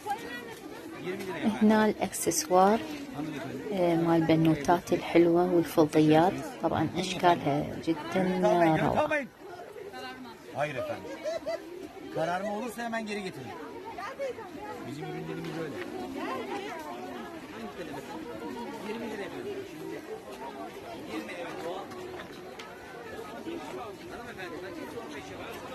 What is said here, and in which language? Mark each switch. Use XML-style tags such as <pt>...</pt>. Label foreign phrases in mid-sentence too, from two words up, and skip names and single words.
<tr>20 lira yapar.</tr> <ar>هنا الاكسسوار مال البنوتات الحلوة والفضيات، طبعا اشكالها جدا روعة.</ar> <tr>Hayır efendim. Kararma olursa hemen geri getirin. Bizim ürünlerimiz öyle. 20 lira yapıyoruz. 20 evet doğal. Hanımefendi ben 15'e var.</tr>